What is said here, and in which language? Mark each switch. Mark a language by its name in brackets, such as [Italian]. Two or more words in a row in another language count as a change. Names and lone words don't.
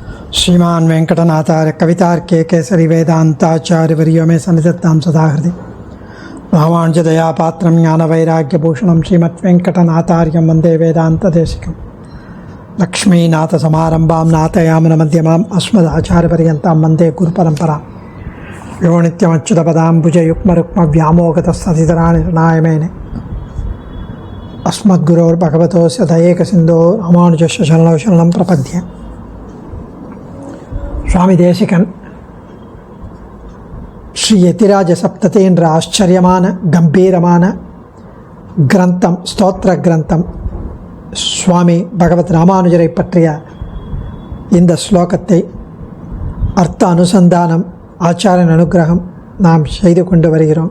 [Sanskrit] श्रीमान वेंकटनाथार्य कवितार्के केसरी वेदांताचार्य वर्यो में सन्निधत्तां सदा हृदि रामानुजदया पात्रं ज्ञानवैराग्यभूषणं श्रीमद्वेंकटनाथार्यं वन्दे वेदान्तदेशिकं लक्ष्मीनाथसमारम्भां नाथयामनमध्यमाम् अस्मदाचार्यपर्यन्तां वन्दे गुरुपरम्परां यो नित्यमच्युतपदाम्बुजयुग्मरुक्मव्यामोगतस्तदितराणि अस्मद्गुरोर्भगवतोऽस्य दयैकसिन्धो रामानुजस्य शरणौ शरणं प्रपद्ये. [Tamil] சுவாமி தேசிகன் ஸ்ரீ யதிராஜ சப்ததி என்ற ஆச்சரியமான கம்பீரமான கிரந்தம், ஸ்தோத்திர கிரந்தம், சுவாமி பகவத் ராமானுஜரை பற்றிய இந்த ஸ்லோகத்தை அர்த்த அனுசந்தானம், ஆச்சாரியன் அனுகிரகம் நாம் செய்து கொண்டு வருகிறோம்.